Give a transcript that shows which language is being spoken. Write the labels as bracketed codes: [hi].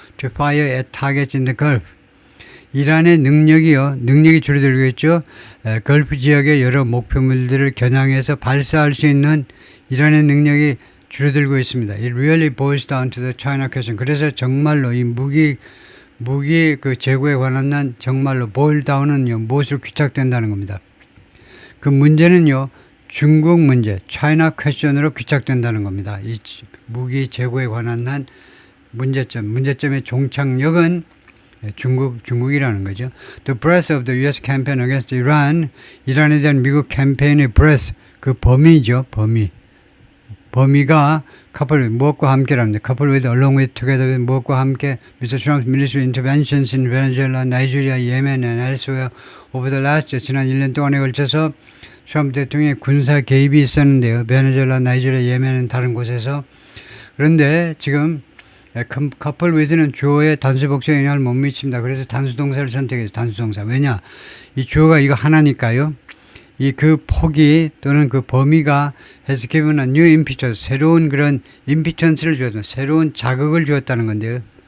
[en] To fire at targets in the Gulf. [ko] 이란의 능력이 줄어들고 있죠. 걸프 지역의 여러 목표물들을 겨냥해서 발사할 수 있는 이란의 능력이 줄어들고 있습니다. [en] It really boils down to the China question. [ko] 그래서 정말로 이 무기 무기 그 재고에 관한 한 정말로 보일다운은요, 무엇으로 귀착된다는 겁니다. 그 문제는요, 중국 문제, 차이나 퀘스천으로 귀착된다는 겁니다. 이 무기 재고에 관한 한 문제점의 종착역은 중국이라는 거죠. [en] The breadth of the U.S. campaign against Iran, [ko] 이란에 대한 미국 캠페인의 breadth, 그 범위죠, 범위가 coupled 무엇과 함께랍니다. [en] coupled with, along with, together with [ko] 무엇과 함께 [en] Mr. Trump's military interventions in Venezuela, Nigeria, Yemen and elsewhere over the last [ko] 지난 1년 동안에 걸쳐서 트럼프 대통령의 군사 개입이 있었는데요. 베네수엘라, 나이지리아, 예멘은 다른 곳에서. 그런데 지금 coupled with는 주어의 단수 복수에 영향을 못 미칩니다. 그래서 단수 동사를 선택해서 단수 동사. 왜냐? 이 주어가 이거 하나니까요. 이 그 폭이 또는 그 범위가 [en] has given a new impetus, [ko] 새로운 그런 impetus를 주었다, 새로운 자극을 주었다는 건데요.